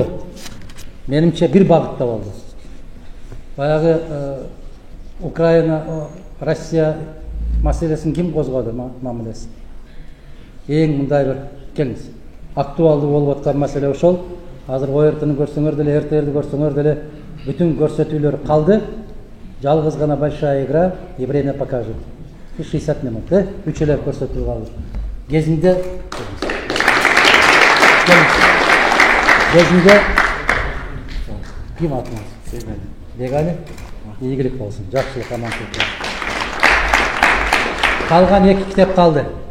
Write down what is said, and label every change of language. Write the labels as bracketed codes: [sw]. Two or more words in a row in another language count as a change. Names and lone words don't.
[ky] Менимче бир багытта болду. Баягы Украина, Россия маселесин ким козгоду мамилесин? Эң мындай бир келиңиз. Актуалдуу болуп аткан маселе ошол. Азыр ОРТны көрсөңөр деле, РТРди көрсөңөр деле бүтүн көрсөтүүлөр калды. Жалгыз гана [ru] большая игра и время покажет. [ky] 60 минут, 3 эле көрсөтүү калды. Кезинде ким атыңыз? Бегали? Ийгилик болсун, жакшылык, аманчылык. Калган 2 китеп калды.